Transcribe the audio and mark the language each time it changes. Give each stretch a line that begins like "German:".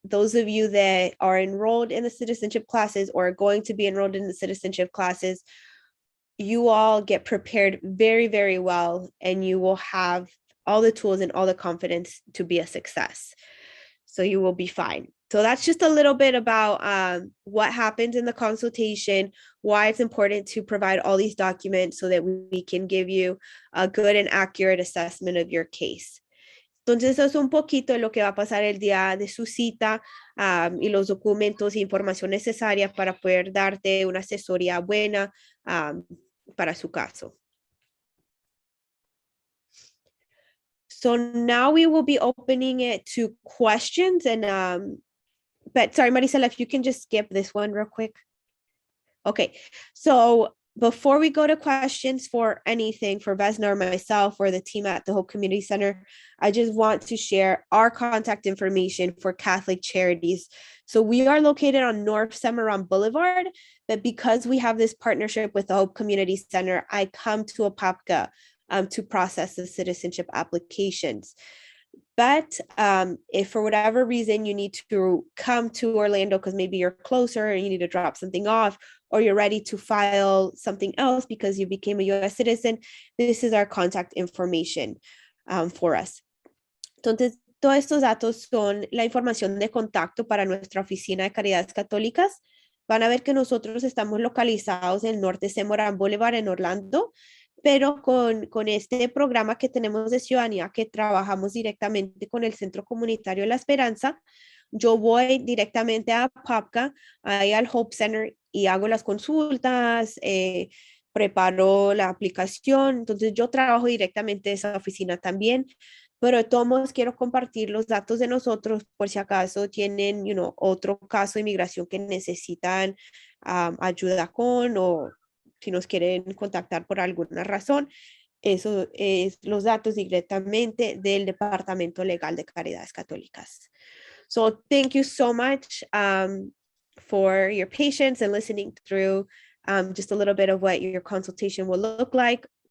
English: Those of you that are enrolled in the citizenship classes or are going to be enrolled in the citizenship classes, you all get prepared very, very well, and you will have all the tools and all the confidence to be a success. So you will be fine. So that's just a little bit about what happens in the consultation, why it's important to provide all these documents so that we can give you a good and accurate assessment of your case.
Spanish: Entonces, eso es un poquito de lo que va a pasar el día de su cita y los documentos e información necesaria para poder darte una asesoría buena para su caso.
English: So now we will be opening it to questions, and but sorry, Maricela, if you can just skip this one real quick. Okay, so before we go to questions for anything for Vesna or myself or the team at the Hope Community Center, I just want to share our contact information for Catholic Charities. So we are located on North Cimarron Boulevard, but because we have this partnership with the Hope Community Center, I come to Apopka to process the citizenship applications. But if for whatever reason you need to come to Orlando because maybe you're closer and you need to drop something off, or you're ready to file something else because you became a U.S. citizen, this is our contact information for us.
Spanish: Entonces, todos estos datos son la información de contacto para nuestra oficina de Caridades Católicas. Van a ver que nosotros estamos localizados en el norte de Cimarron Boulevard en Orlando, pero con este programa que tenemos de ciudadanía, que trabajamos directamente con el Centro Comunitario La Esperanza, yo voy directamente a Apopka, ahí al Hope Center, y hago las consultas, preparo la aplicación. Entonces yo trabajo directamente en esa oficina también, pero de todos modos quiero compartir los datos de nosotros por si acaso tienen otro caso de inmigración que necesitan ayuda con, o si nos quieren contactar por alguna razón. Eso es los datos directamente del Departamento Legal de Caridades Católicas.
English: So thank you so much for your patience and listening through just a little bit of what your consultation will look like.